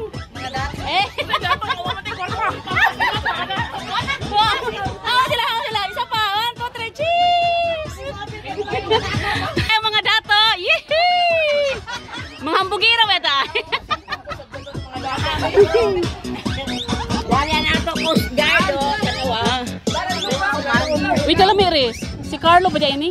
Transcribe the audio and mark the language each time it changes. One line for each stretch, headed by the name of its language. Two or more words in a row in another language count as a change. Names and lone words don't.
Hiligaynon: Eh! Hawa sila! Isa pa!
English: One, two, three, cheers!
Hiligaynon: Ay, mga dato! Yehey! Mga hambugira ba ito?
Filipino: Wala na ito, Coast Guard, oh. Wait, alam mo, Iris. Si Carlo ba dyan ini?